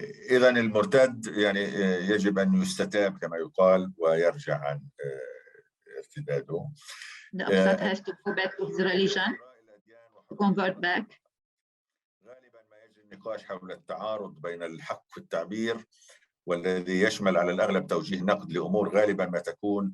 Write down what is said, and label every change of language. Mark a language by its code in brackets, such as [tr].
[ar] اذا المرتد يعني يجب ان يستتاب كما يقال ويرجع عن ارتداده. [en] The apostate has to go back to his religion, to convert back. [ar] غالبا ما يجري النقاش حول التعارض بين الحق في التعبير والذي يشمل على الأغلب توجيه نقد لأمور غالبا ما تكون.